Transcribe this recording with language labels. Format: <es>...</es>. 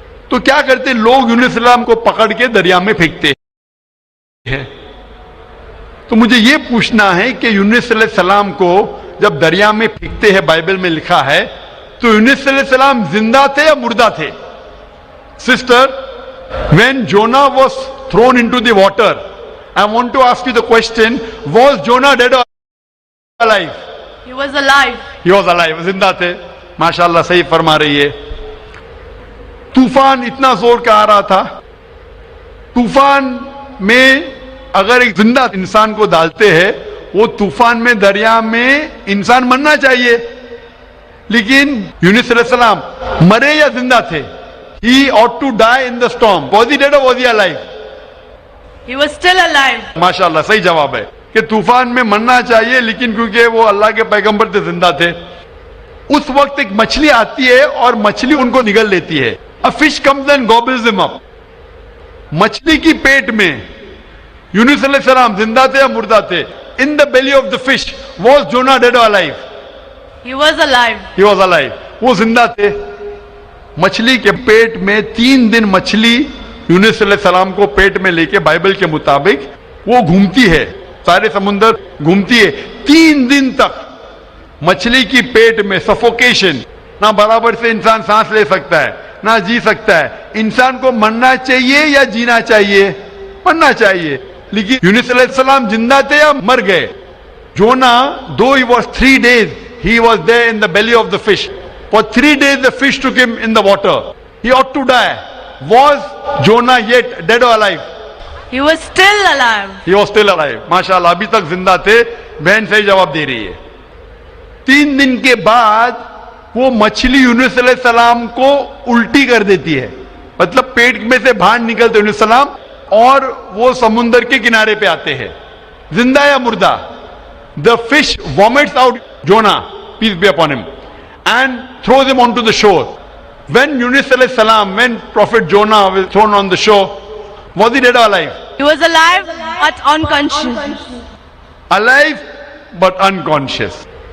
<hi>तो क्या करते लोग? यूनुस अलैहिस्सलाम को पकड़ के दरिया में फेंकते हैं। तो मुझे यह पूछना है कि यूनुस अलैहिस्सलाम को जब दरिया में फेंकते हैं, बाइबल में लिखा है, तो यूनुस अलैहिस्सलाम जिंदा थे या मुर्दा थे?</hi> <en>Sister, when Jonah was thrown into the water, I want to ask you the question, was Jonah dead or alive? He was alive. He was alive,</en> <hi>जिंदा थे। माशाल्लाह, सही फरमा रही है। तूफान इतना जोर का आ रहा था, तूफान में अगर एक जिंदा इंसान को डालते हैं, वो तूफान में दरिया में इंसान मरना चाहिए, लेकिन यूनुस अलैहिस्सलाम मरे या जिंदा थे?</hi> <en>He ought to die in the storm. Was he dead or was he alive? He was still alive.</en> <hi>माशाल्लाह, सही जवाब है कि तूफान में मरना चाहिए, लेकिन क्योंकि वो अल्लाह के पैगंबर थे, जिंदा थे। उस वक्त एक मछली आती है और मछली उनको निगल लेती है।</hi> <en>A fish comes and gobbles them up.</en> <hi>मछली की पेट में यूनुस अलैहिस्सलाम जिंदा थे या मुर्दा थे?</hi> <en>In the belly of the fish, was Jonah dead or alive? He was alive. He was alive.</en> <hi>वो जिंदा थे। मछली के पेट में 3 दिन मछली यूनुस अलैहिस्सलाम को पेट में लेके बाइबल के मुताबिक वो घूमती है, सारे समुंदर घूमती है 3 दिन तक। मछली की पेट में सफोकेशन, ना बराबर से इंसान सांस ले सकता है ना जी सकता है। इंसान को मरना चाहिए या जीना चाहिए? मरना चाहिए। लेकिन यूनुस अलैहिस्सलाम जिंदा थे या मर गए?</hi> <en>Jonah, though he was 3 days, he was there in the belly of the fish. For 3 days the fish took him in the water. He ought to die. Was Jonah yet dead or alive? He was still alive. He was still alive.</en> <hi>माशाल्लाह, अभी तक जिंदा थे। बहन सही जवाब दे रही है। 3 दिन के बाद वो मछली यूनुस अलैहिस्सलाम को उल्टी कर देती है, मतलब पेट में से बाहर निकलते यूनुस अलैहिस्सलाम और वो समुंदर के किनारे पे आते हैं। जिंदा या मुर्दा?</hi> <en>The fish vomits out Jonah, peace be upon him, and throws him onto the shore. When Yunus alayhi salam, when Prophet Jonah was thrown on the shore, was he dead or alive? He was alive but unconscious. Alive but unconscious.</en>